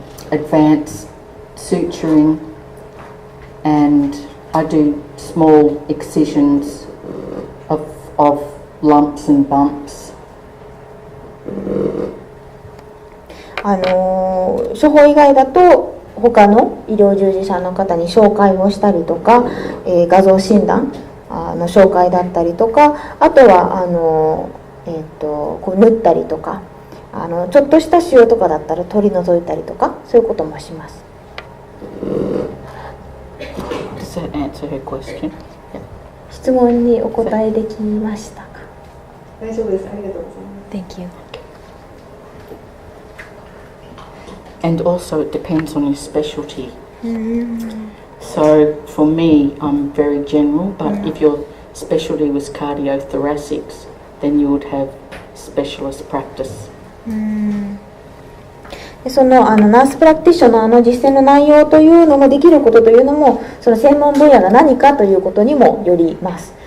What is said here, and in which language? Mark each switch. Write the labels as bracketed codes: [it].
[en] advanced suturing, and I do small excisions of lumps and bumps. [ja] 処方以外だと他の医療従事者の方に紹介をしたりとか、画像診断の紹介だったりとかあとはこう縫ったりとかちょっとした腫瘍とかだったら取り除いたりとかそういうこともします。 [en] Does that answer her question? [ja] 質質問にお答えできましたか？大丈夫です。ありがとうございます。 [en] Thank you. And also it depends on your specialty. So for me, I'm very general, but if your specialty was cardiothoracics, then you would have specialist practice. [ja] そのナースプラクティショナーの実践の内容というのもできることというのもその専門分野が何かということにもよります。